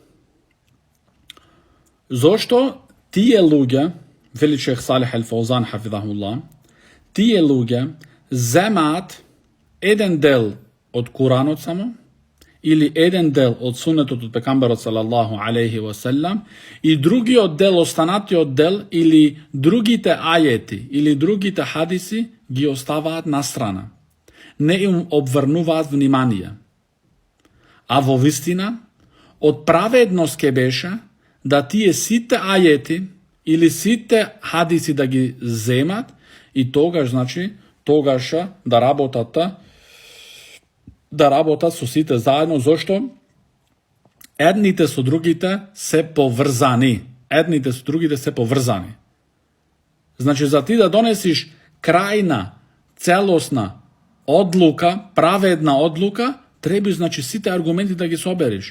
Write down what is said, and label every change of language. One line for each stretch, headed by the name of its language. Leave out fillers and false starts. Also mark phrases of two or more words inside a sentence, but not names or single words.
Macedonian: Zašto tije luge, veli šejh Salih al-Fawzan hafidahullah, тије луѓе земат један дел од Куранот само, или један дел од сунетот од пејгамбера
Arabic: صلى الله عليه وسلم,
Macedonian: и други од дел, останати од дел, или други те ајети, или други те хадиси, ги остават на страна. Не им обрнуваат внимание. А во вистина, од праведности беше, да тије сите ајети, или сите хадиси да ги земат и тогаш, значи, тогаш да работат со сите заедно, зашто едните со другите се поврзани. Едните со другите се поврзани. Значи, за ти да донесиш крајна, целосна одлука, праведна одлука, треба, значи, сите аргументи да ги собериш.